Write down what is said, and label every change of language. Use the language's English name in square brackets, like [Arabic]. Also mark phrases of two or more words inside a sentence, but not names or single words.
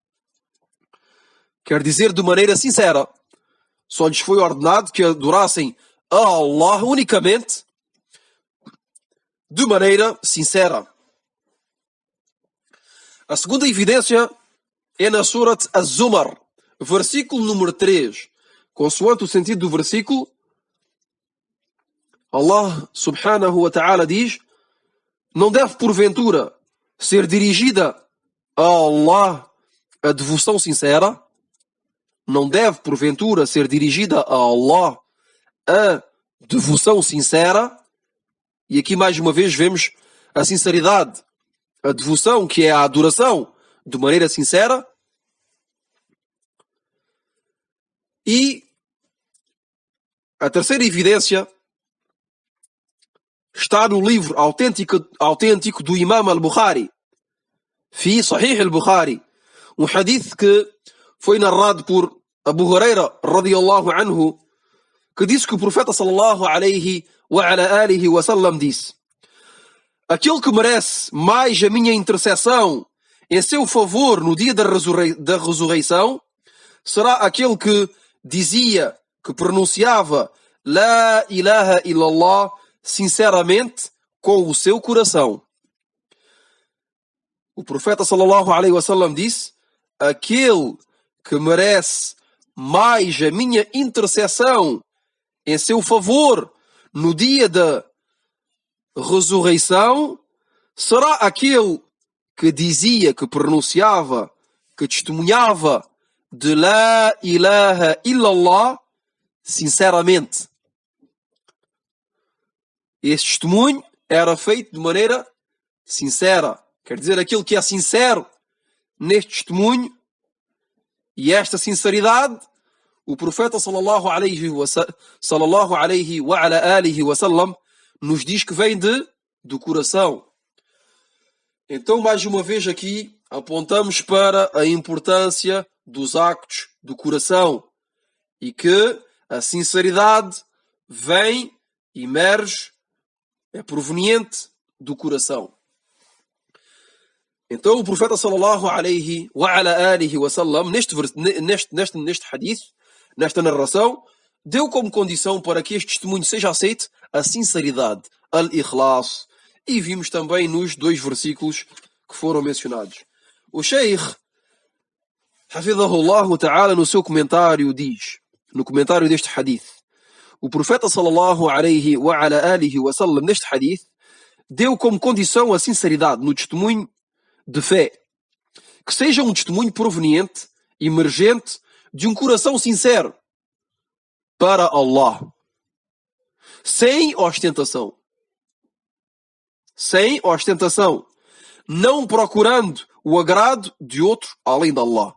[Portuguese] Quer dizer, de maneira sincera. Só lhes foi ordenado que adorassem a Allah unicamente, de maneira sincera. A segunda evidência é na Surat Az-Zumar, versículo número 3. Consoante o sentido do versículo, Allah [Arabic] سبحانه وتعالى [Portuguese] diz: não deve porventura ser dirigida a Allah a devoção sincera? não deve porventura ser dirigida a Allah a devoção sincera. E aqui mais uma vez vemos a sinceridade, a devoção, que é a adoração de maneira sincera. E a terceira evidência está no livro autêntico do Imam al-Bukhari, [Arabic] في صحيح البخاري, [Portuguese] um hadith que foi narrado por Abu Huraira [Arabic] رضي الله عنه, [Portuguese] que disse que o profeta [Arabic] صلى الله عليه وعلى آله وسلم [Portuguese] disse: aquele que merece mais a minha intercessão em seu favor no dia da ressurreição será aquele que dizia, que pronunciava [Arabic] لا إله إلا الله [Portuguese] sinceramente com o seu coração. O profeta [Arabic] صلى الله عليه وسلم [Portuguese] disse: aquele que merece mais a minha intercessão em seu favor no dia da ressurreição será aquele que dizia, que pronunciava, que testemunhava de [Arabic] لا إله إلا الله [Portuguese] sinceramente. Esse testemunho era feito de maneira sincera. Quer dizer, aquele que é sincero neste testemunho, e esta sinceridade, o profeta [Arabic] صلى الله عليه وعلى آله وسلم [Portuguese] nos diz que vem do coração. Então, mais uma vez aqui, apontamos para a importância dos actos do coração e que a sinceridade vem, emerge, é proveniente do coração. Então o profeta [Arabic] صلى الله عليه وعلى آله وسلم, [Portuguese] neste hadith, nesta narração, deu como condição para que este testemunho seja aceito a sinceridade, al-ikhlas. E vimos também nos 2 versículos que foram mencionados. O Sheikh, [Arabic] حفظه الله تعالى, [Portuguese] no seu comentário diz, no comentário deste hadith, o profeta [Arabic] صلى الله عليه وعلى آله وسلم, [Portuguese] neste hadith, deu como condição a sinceridade no testemunho de fé, que seja um testemunho proveniente, emergente, de um coração sincero para Allah, sem ostentação, não procurando o agrado de outro além de Allah.